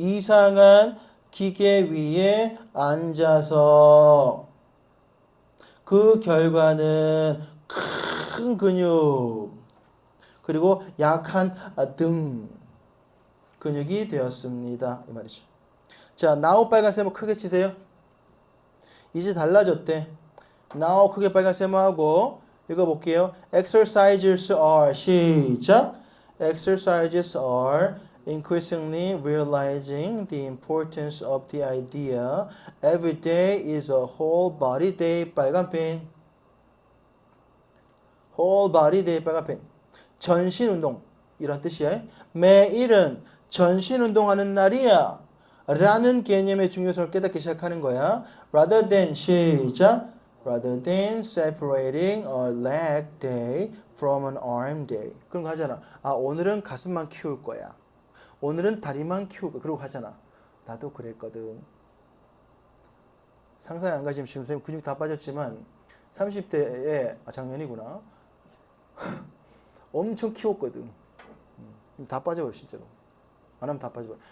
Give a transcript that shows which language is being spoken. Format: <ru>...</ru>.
<ko>이상한 기계 위에 앉아서 그 결과는 큰 근육 그리고 약한 등 근육이 되었습니다. 이 말이죠. 자,</ko> <en>now</en> <ko>빨간 세모 크게 치세요. 이제 달라졌대.</ko> <en>now</en> <ko>크게 빨간 세모하고 읽어볼게요.</ko> <en>Exercises are</en> <ko>시작.</ko> <en>Exercises are increasingly realizing the importance of the idea every day is a whole body day.</en> <ko>빨간 펜.</ko> <en>whole body day.</en> <ko>빨간 펜. 전신 운동 이런 뜻이야. 매일은 전신 운동하는 날이야 라는 개념의 중요성을 깨닫기 시작하는 거야.</ko> <en>rather than</en> <ko>시작.</ko> <en>rather than separating a leg day from an arm day.</en> <ko>그런 거 하잖아. 오늘은 가슴만 키울 거야. 오늘은 다리만 키우고 그러고 하잖아. 나도 그랬거든. 상상이 안 가지면 지금 선생님 근육 다 빠졌지만 30대에 작년이구나. 엄청 키웠거든. 다 빠져버려 진짜로. 안 하면 다 빠져버려.</ko>